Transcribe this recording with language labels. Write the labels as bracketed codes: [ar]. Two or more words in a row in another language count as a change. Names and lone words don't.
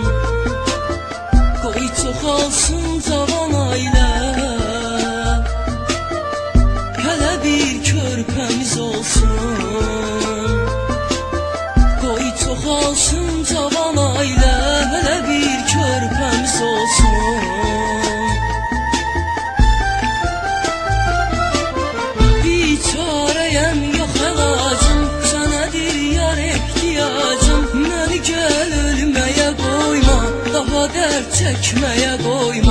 [az] Qoy çoxalsın cavan ailə, hələ bir körpəmiz olsun. Qoy çoxalsın cavan ailə, hələ bir körpəmiz olsun. [tr] Biçareyem yok ilacım, senedir yar ihtiyacım. Beni gel ölmeye koyma, daha dert çekmeye koyma.